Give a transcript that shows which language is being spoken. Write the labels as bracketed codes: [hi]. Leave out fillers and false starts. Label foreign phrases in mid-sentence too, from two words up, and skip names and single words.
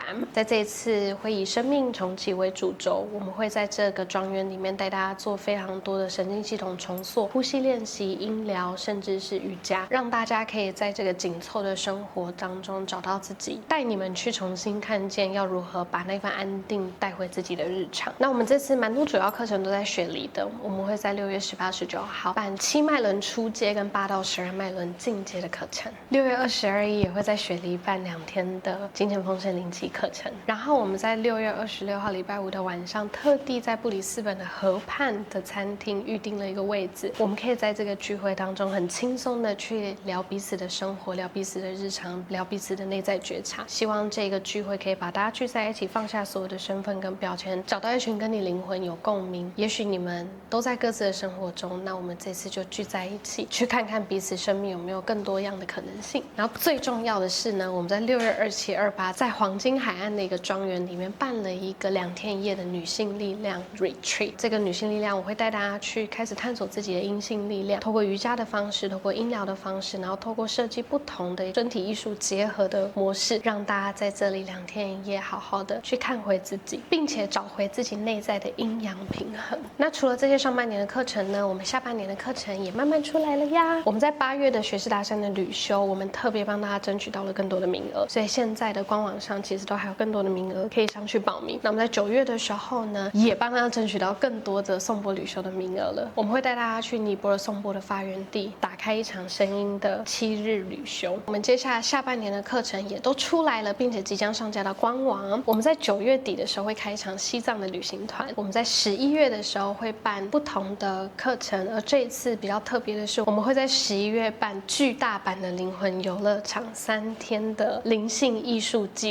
[zh] 在這一次會以生命重啟為主軸，我們會在這個莊園裡面帶大家做非常多的神經系統重塑、呼吸練習、音療，甚至是瑜伽，讓大家可以在這個緊湊的生活當中找到自己，帶你們去重新看見要如何把那份安定帶回自己的日常。那我們這次蠻多主要課程都在雪梨的，我們會在6月18、19號辦7脈輪初階跟8到12脈輪進階的課程。6月20、21也會在雪梨辦2天的金錢豐盛靈氣課程。然後我們在6月26號禮拜五的晚上，特地在布里斯本的河畔的餐廳預定了一個位置，我們可以在這個聚會當中很輕鬆的去聊彼此的生活，聊彼此的日常，聊彼此的內在覺察。希望這個聚會可以把大家聚在一起，放下所所有的身份跟標籤，找到一群跟你靈魂有共鳴，也許你們都在各自的生活中，那我們這次就聚在一起，去看看彼此生命有沒有更多樣的可能性。然後最重要的是呢，我們在6月27、28在黃金海岸的一個莊園裡面辦了一個2天1夜的女性力量 retreat。這個女性力量，我會帶大家去開始探索自己的陰性力量，透過瑜伽的方式，透過音療的方式，然後透過設計不同的身體藝術結合的模式，讓大家在這裡2天1夜好好的去看回自己，並且找回自己內在的陰陽平衡。那除了這些上半年的課程呢，我們下半年的課程也慢慢出來了呀。我們在8月的學士大山的旅修，我們特別幫大家爭取到了更多的名額，所以現在的官網上其實都還有更多的名額可以上去報名。那我們在9月的時候呢，也幫大家爭取到更多的頌缽旅修的名額了。我們會帶大家去尼泊爾頌缽的發源地，打開一場聲音的7日旅修。我們接下來下半年的課程也都出來了，並且即將上架到官網。我們在9月底的時候會開一場西藏的旅行團，我們在11月的時候會辦不同的課程，而這一次比較特別的是，我們會在11月辦巨大版的靈魂遊樂場3天的靈性藝術季。